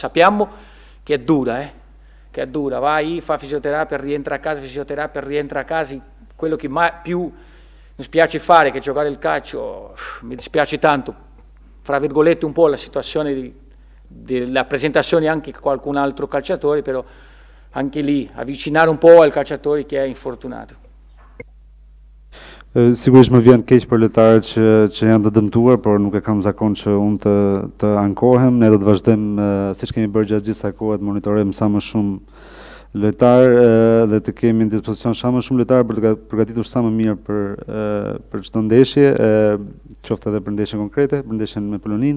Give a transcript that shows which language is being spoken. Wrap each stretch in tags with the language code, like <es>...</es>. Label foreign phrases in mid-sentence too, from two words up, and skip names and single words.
<it>Sappiamo che è dura, vai, fa fisioterapia, rientra a casa, quello che più mi spiace fare che giocare il calcio, mi dispiace tanto, fra virgolette un po' la situazione della presentazione anche qualcun altro calciatore, però anche lì avvicinare un po' al calciatore che è infortunato.</it> <sq>Sigurisht më vjen keq për lojtarët që janë të dëmtuar, por nuk e kam zakon që unë të ankohem. Ne do të vazhdojmë siç kemi bërë gjatë gjithë kësaj kohe të monitorojmë sa më shumë lojtar dhe të kemi në dispozicion sa më shumë lojtar për të përgatitur sa më mirë për çdo ndeshje, qoftë edhe për ndeshje konkrete, për ndeshjen me Poloninë.</sq>